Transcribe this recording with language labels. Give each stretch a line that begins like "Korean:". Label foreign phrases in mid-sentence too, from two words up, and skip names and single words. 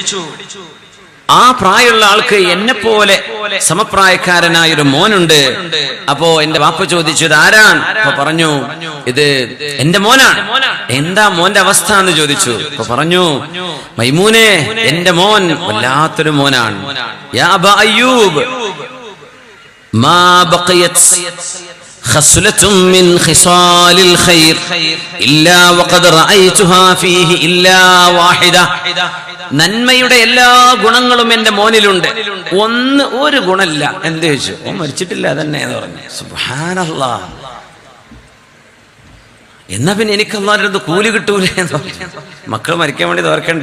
Malayalam: ആ പ്രായമുള്ള ആൾക്ക് എന്നെ പോലെ സമപ്രായക്കാരനായൊരു മോനുണ്ട്. അപ്പോ എന്റെ വാപ്പ ചോദിച്ചു, ഇത് ആരാണ്? അപ്പൊ പറഞ്ഞു, ഇത് എന്റെ മോനാണ്. എന്താ മോന്റെ അവസ്ഥ എന്ന് ചോദിച്ചു. അപ്പൊ പറഞ്ഞു, മൈമൂനെ, എന്റെ മോൻ വല്ലാത്തൊരു മോനാണ്.
Arabic: يا أبا أيوب, ما بقيت خصلة من خصال الخير إلا وقد رأيتها فيه إلا واحدة.
Malayalam: നന്മയുടെ എല്ലാ ഗുണങ്ങളും എന്റെ മോനിലുണ്ട്, ഒരു ഗുണമില്ല. എന്ത് ചോദിച്ചു? ഓ മരിച്ചിട്ടില്ല തന്നെ എന്ന് പറഞ്ഞു. സുബ്ഹാനല്ലാഹ്. എന്നാ പിന്നെ എനിക്ക് അല്ലാഹുവിന്റെ അടുത്ത് കൂലി കിട്ടൂലേ എന്ന് പറഞ്ഞു. മക്കൾ മരിക്കാൻ വേണ്ടി തോർക്കണ്ടേ?